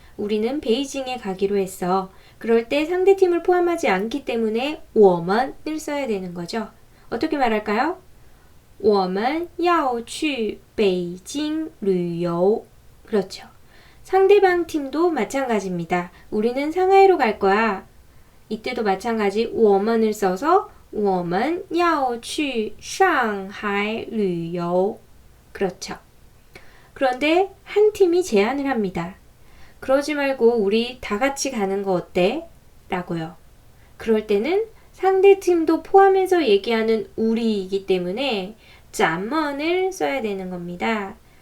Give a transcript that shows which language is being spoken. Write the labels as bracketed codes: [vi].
[ko] 우리는 베이징에 가기로 했어. 그럴 때 상대팀을 포함하지 않기 때문에 我们을 써야 되는 거죠. 어떻게 말할까요? [zh] 我们要去北京旅游. [ko] 그렇죠. 상대방 팀도 마찬가지입니다. 우리는 상하이로 갈 거야. 이때도 마찬가지 我们을 써서 [zh] 我们要去上海旅游. [ko] 그렇죠. 그런데 한 팀이 제안을 합니다. 그러지 말고 우리 다 같이 가는 거 어때? 라고요. 그럴 때는 상대 팀도 포함해서 얘기하는 우리이기 때문에 咱们을 써야 되는 겁니다.